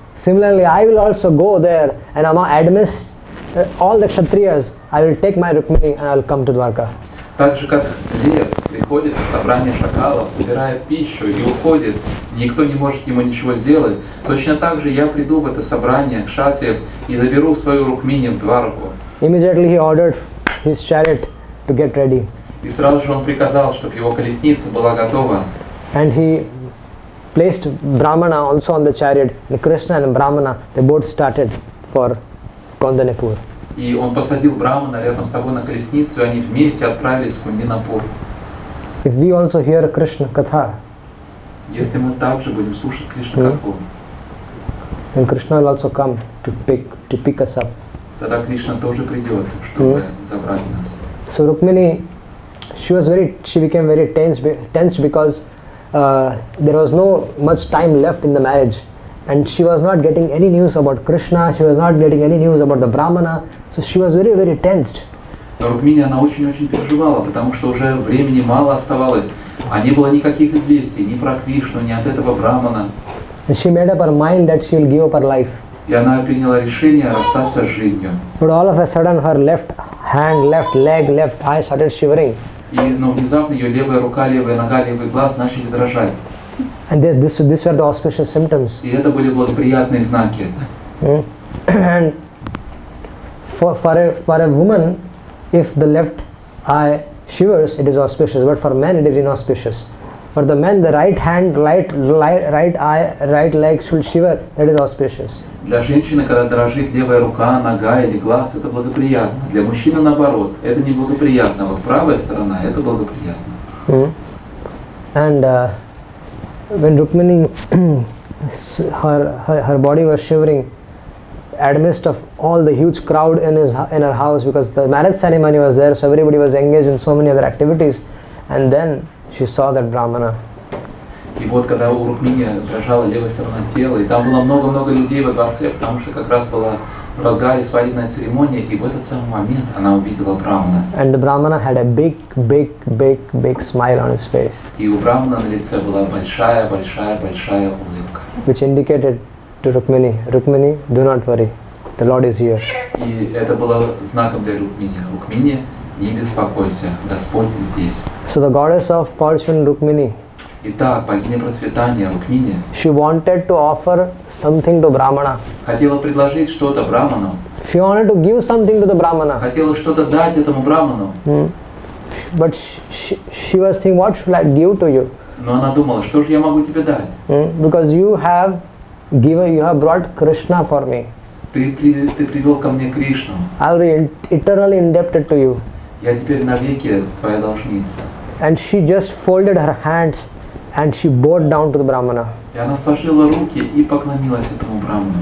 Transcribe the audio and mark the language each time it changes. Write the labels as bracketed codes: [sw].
[en] Similarly, I will also go there and amidst all the Kshatriyas, I will take my Rukmini and I will come to Dwarka. [ru] Так же, как лев приходит в собрание шакалов, собирает пищу и уходит, никто не может ему ничего сделать, точно так же я приду в это собрание кшатриев и заберу свою Рукмини в Двараку. [en] Immediately he ordered his chariot to get ready. [ru] И сразу же он приказал, чтобы его колесница была готова. [en] And he placed Brahmana also on the chariot. And Krishna and Brahmana, they both started for Kaundanepur. [ru] И он посадил брамана рядом с собой на колесницу, и они вместе отправились в Кундинапур. [en] If we also hear Krishna Katha, [ru] Если мы также будем слушать Кришна Катху, [en] then Krishna will also come to pick us up. [ru] тогда Кришна тоже придет, чтобы забрать нас. [en] So Rukmini, she became very tensed because there was no much time left in the marriage. And she was not getting any news about Krishna, she was not getting any news about the Brahmana, so she was very tensed. [ru] Но Рукмини, она очень-очень переживала, потому что уже времени мало оставалось А не было никаких известий ни про Кришну, ни от этого брамана. [en] And she made up her mind that she will give up her life. [ru] И она приняла решение расстаться с жизнью. [en] But all of a sudden her left hand, left leg, left eye started shivering. [ru] Но внезапно ее левая рука, левая нога, левый глаз начали дрожать. [en] And these were the auspicious symptoms. [ru] И это были благоприятные знаки. [en] And for a woman, if the left eye shivers, it is auspicious. But for men, it is inauspicious. For the men, the right hand, right eye, right leg should shiver. That is auspicious. [ru] Для женщины, когда дрожит левая рука, нога или глаз, это благоприятно. Для мужчины наоборот, это неблагоприятно. Вот правая сторона, это благоприятно. [en] And when Rukmini, her body was shivering, amidst of all the huge crowd in her house, because the marriage ceremony was there, so everybody was engaged in so many other activities, and then she saw that Brahmana. [ru] И вот когда у Рукмини дрожала левая сторона тела, и там было много-много людей во дворце, потому что как раз была в разгаре свадебная церемония, и в этот самый момент она увидела Брамана. [en] And the Brahmana had a big smile on his face. [ru] И у Брамана на лице была большая улыбка. [en] Which indicated to Rukmini, Rukmini, do not worry, the Lord is here. [ru] И это было знаком для Рукмини. Рукмини, не беспокойся, Господь здесь. [en] So the goddess of fortune, Rukmini, [ru] Итак, богиня процветания Рукмини, [en] she wanted to offer something to Brahmana. [ru] хотела предложить что-то Браману. [en] She wanted to give something to the Brahmana. [ru] Хотела что-то дать этому Браману. [en] But she was thinking, what should I give to you? [ru] Но она думала, что же я могу тебе дать? [en] Because you have brought Krishna for me. [ru] Ты привел ко мне Кришну. [en] I'll be eternally indebted to you. [ru] Я теперь навеки твоя должница. [en] And she just folded her hands and she bowed down to the Brahmana, [ru] И она сложила руки и поклонилась этому Браману,